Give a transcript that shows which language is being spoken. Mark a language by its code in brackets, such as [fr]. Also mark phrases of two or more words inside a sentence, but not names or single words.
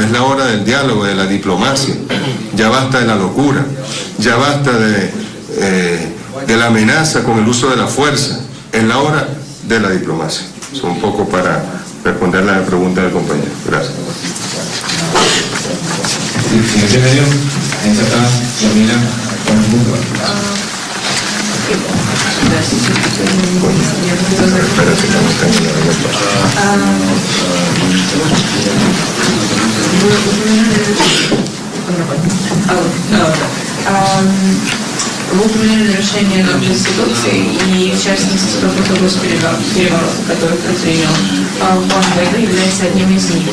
[es] Es la hora del diálogo, de la diplomacia. Ya basta de la locura, ya basta de la amenaza con el uso de la fuerza. Es la hora de la diplomacia. Es un poco para responder la pregunta del compañero. Gracias. Señor secretario, ahí está, termina con el punto. [ru] Вы упомянули нарушение норм Конституции и, в частности, попытку госпереворота, который предпринял Хуан Гуайдо, является одним из них.